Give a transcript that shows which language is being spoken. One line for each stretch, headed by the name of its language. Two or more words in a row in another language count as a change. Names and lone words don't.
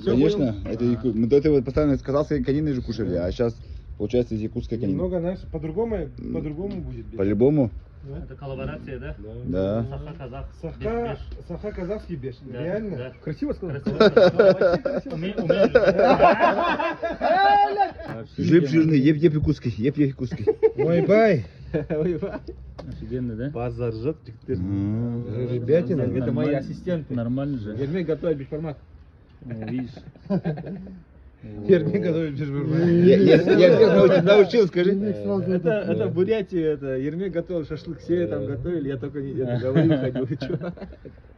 Russian: Конечно, это мы до этого постоянно с казахской конины же кушали, а сейчас получается из якутской конины. Немного наш, по-другому будет беш. По-любому. Это коллаборация, да? Да. Саха-казах. Саха казахский беш. Да, Реально? да. Красиво сказал? Умеешь. Жип жирный, еп якутский, еп якутский.
Kazakh: Ой, бай.
Russian: Офигенно, да? Базар жжет. Ребятина, это мои ассистенты. Нормально же. Ермек готовит бешформат. Видишь. Ермек готовит беш Я научил, скажи. Это Бурятия, это Ермек готовил шашлык, все там готовили, я только говорил, ходил.